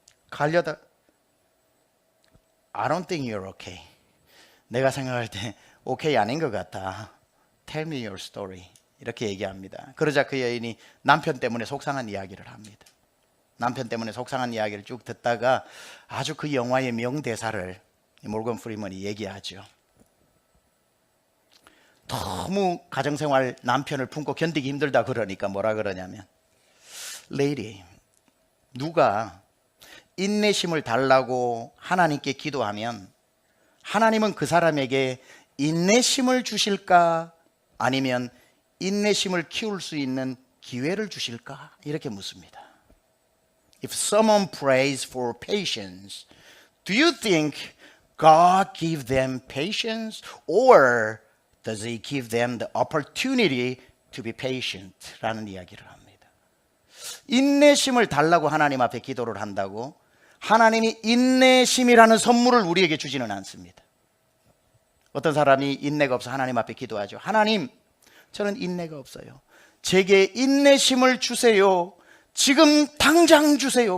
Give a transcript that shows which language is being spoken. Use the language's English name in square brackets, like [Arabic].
[Korean] 가려다 [English] I don't think you're okay. [Korean] 내가 생각할 때 오케이 아닌 것 같아. [English] Tell me your story. [Korean] 이렇게 얘기합니다. 그러자 그 여인이 남편 때문에 속상한 이야기를 합니다. 남편 때문에 속상한 이야기를 쭉 듣다가 아주 그 영화의 명대사를 몰건 프리먼이 얘기하죠. 너무 가정생활 남편을 품고 견디기 힘들다 그러니까 뭐라 그러냐면 Lady, 누가 인내심을 달라고 하나님께 기도하면 하나님은 그 사람에게 인내심을 주실까 아니면 인내심을 키울 수 있는 기회를 주실까 이렇게 묻습니다. [English] If someone prays for patience, do you think God give them patience or does He give them the opportunity to be patient? [Korean] 라는 이야기를 합니다. 인내심을 달라고 하나님 앞에 기도를 한다고 하나님이 인내심이라는 선물을 우리에게 주지는 않습니다. 어떤 사람이 인내가 없어 하나님 앞에 기도하죠. 하나님, 저는 인내가 없어요. 제게 인내심을 주세요. 지금 당장 주세요.